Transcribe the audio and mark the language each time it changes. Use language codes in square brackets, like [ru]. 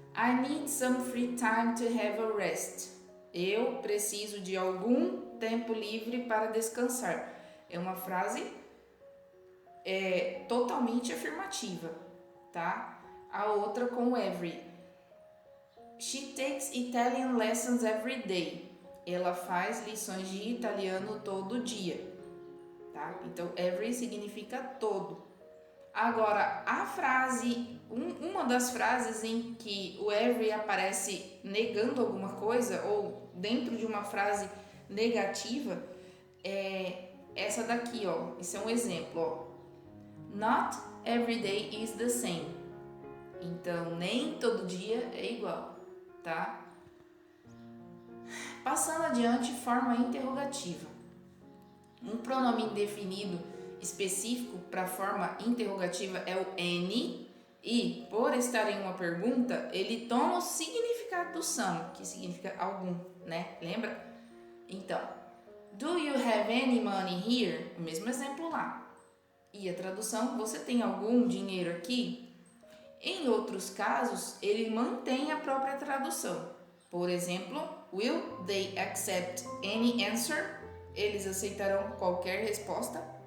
[en] I need some free time to have a rest. [pt] Eu preciso de algum tempo livre para descansar. É uma frase totalmente afirmativa, tá? A outra com every. [en] She takes Italian lessons every day. [pt] Ela faz lições de italiano todo dia, tá? Então, every significa todo. Agora, a frase, uma das frases em que o every aparece negando alguma coisa ou dentro de uma frase negativa é essa daqui, ó. Isso é um exemplo, ó. [en] Not every day is the same. [pt] Então, nem todo dia é igual, tá? Passando adiante, forma interrogativa. Um pronome indefinido específico para a forma interrogativa é o any e, por estar em uma pergunta, ele toma o significado do some, que significa algum, né? Lembra? Então, [en] Do you have any money here? [pt] O mesmo exemplo lá. E a tradução, você tem algum dinheiro aqui? Em outros casos, ele mantém a própria tradução. Por exemplo, [en] will they accept any answer? [pt] Eles aceitarão qualquer resposta?